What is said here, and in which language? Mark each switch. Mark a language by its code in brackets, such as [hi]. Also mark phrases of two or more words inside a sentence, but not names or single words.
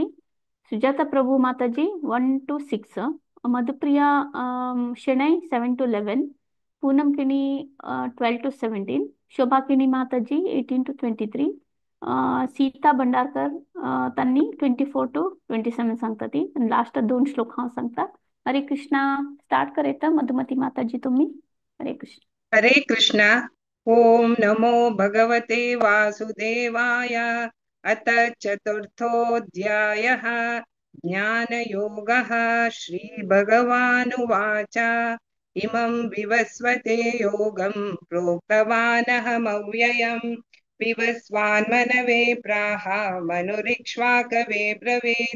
[kok] सुजाता प्रभू माताजी 1 to 6, मधुप्रिया शेणै 7 to 11, पूनम किनी 12 to 17, शोभा किनी माताजी 18 to 23, सीता भंडारकर त्यांनी 24 to 27 सांगता ती. आणि लास्ट 2 श्लोक हा सांगता. हरे कृष्णा. स्टार्ट करेता मधुमती माताजी तुम्ही. हरे कृष्ण. हरे कृष्णा. [sa] ओम नमो भगवते वासुदेवाय. अथ चतुर्थोऽध्यायः ज्ञानयोगः. श्रीभगवानुवाच इमं विवस्वते योगं प्रोक्तवानहमव्ययम् विवस्वान्मनवे प्राह मनुरिक्ष्वाकवे ब्रवीत्.